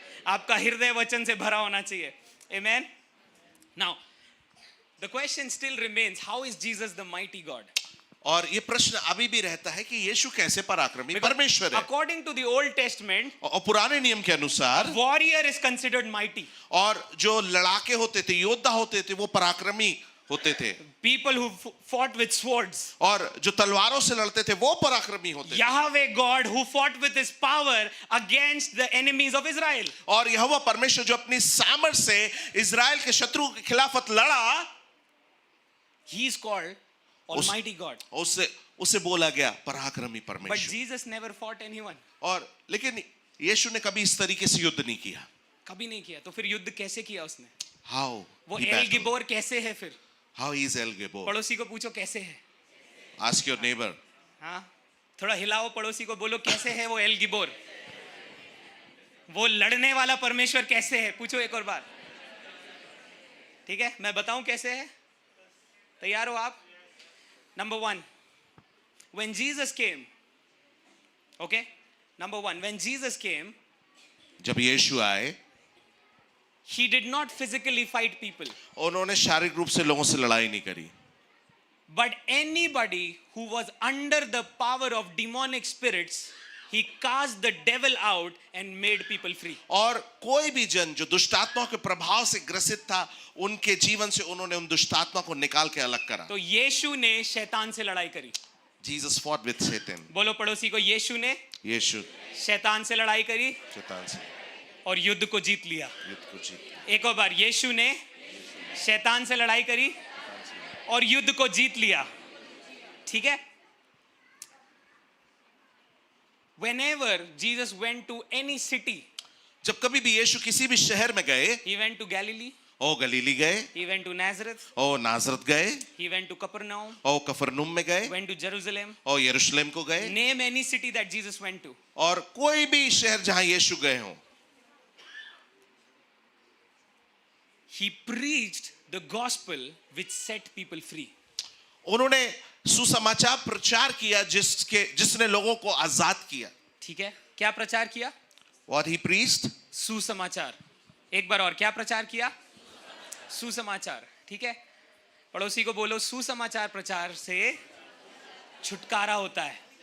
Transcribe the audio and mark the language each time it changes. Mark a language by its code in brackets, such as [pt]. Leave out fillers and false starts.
[hi] आपका हृदय वचन से भरा होना चाहिए। आमेन। [en] Now the question still remains, how is Jesus the mighty God? [hi] और ये प्रश्न अभी भी रहता है कि यीशु कैसे पराक्रमी परमेश्वर है? [en] according to the Old Testament, [hi] और पुराने नियम के अनुसार [en] Warrior is considered mighty. [hi] और जो लड़ाके होते थे, योद्धा होते थे, वो पराक्रमी होते थे। [en] People who fought with swords, [hi] और जो तलवारों से लड़ते थे वो पराक्रमी होते थे। [en] Yahweh God who fought with his power against the enemies of Israel, [hi] और यहोवा परमेश्वर जो अपनी सामर्थ से इजराइल के शत्रु के खिलाफत लड़ा, [en] he is called Almighty God. [hi] उसे बोला गया पराक्रमी [en] But [hi] परमेश्वर। [en] Jesus never fought anyone. [hi] और लेकिन यीशु ने कभी इस तरीके से युद्ध नहीं किया। कभी नहीं किया। तो फिर युद्ध कैसे किया उसने? [en] How? [hi] वो एल गिबोर कैसे है फिर? [en] How is El Gibor? [hi] पड़ोसी को पूछो कैसे है। [en] Ask your neighbor. [hi] हाँ, थोड़ा हिलाओ पड़ोसी को, बोलो कैसे है वो एल गिबोर? वो लड़ने वाला परमेश्वर कैसे है? पूछो एक और बार। ठीक है, मैं बताऊं कैसे है? तैयार हो आप? [en] Number 1, when Jesus came, okay? Number 1, when Jesus came, [hi] जब यीशु आए, [en] he did not physically fight people. [hi] उन्होंने शारीरिक रूप से लोगों से लड़ाई नहीं करी। [en] But anybody who was under the power of demonic spirits, he cast the devil out and made people free. [hi] और कोई भी जन जो दुष्टात्मा के प्रभाव से ग्रसित था, उनके जीवन से उन्होंने उन दुष्टात्मा को निकाल के अलग करा। तो यीशु ने शैतान से लड़ाई करी। [en] Jesus fought with Satan. [hi] बोलो पड़ोसी को, यीशु ने यीशु शैतान से लड़ाई करी शैतान से और युद्ध को जीत लिया। युद्ध को जीत लिया। एक और बार, यीशु ने शैतान से लड़ाई करी और युद्ध को जीत लिया। ठीक है? [en] Whenever Jesus went to any city, [hi] जब कभी भी यीशु किसी भी शहर में गए, [en] he went to Galilee, [hi] ओ गलीली गए, [en] He went to Nazareth. [hi] ओ नाजरत गए, [en] He went to Capernaum. [hi] ओ कफरनूम में गए, [en] Went to Jerusalem. [hi] ओ यरूशलेम को गए, [en] Name any city that Jesus went to. [hi] और कोई भी शहर जहां यीशु गए हों, [en] He preached the gospel which set people free. [hi] उन्होंने सुसमाचार प्रचार किया जिसने लोगों को आजाद किया. ठीक है, क्या प्रचार किया? [en] What he preached? [hi] सुसमाचार. एक बार और, क्या प्रचार किया? सुसमाचार. ठीक है, पड़ोसी को बोलो, सुसमाचार प्रचार से छुटकारा होता है.